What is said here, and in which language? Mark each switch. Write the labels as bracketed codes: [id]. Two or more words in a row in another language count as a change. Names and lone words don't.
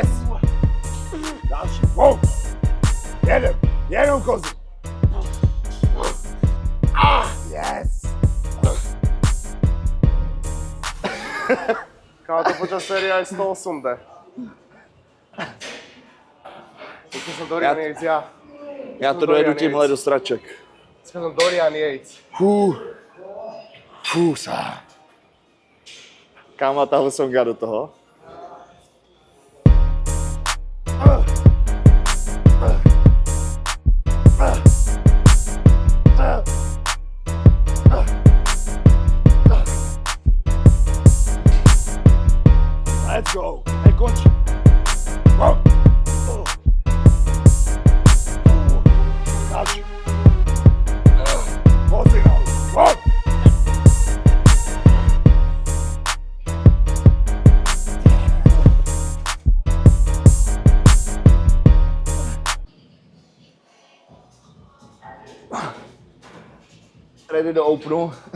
[cs] Další. Wow. Jedem. Jenom kozy. Yes. [sk] Kámo, to počas série aj 108 jde. Počul som Dorian Yates, ja. [cs] Já to dojedu tímhle do straček. [sk] Počul som Dorian Yates. Fusa. [cs] Kam má tahle songa do toho? [en] Let's go. [sk] Nekončí. [cs] Wow. Další. Kozy nahoru. Wow. Ready do openu.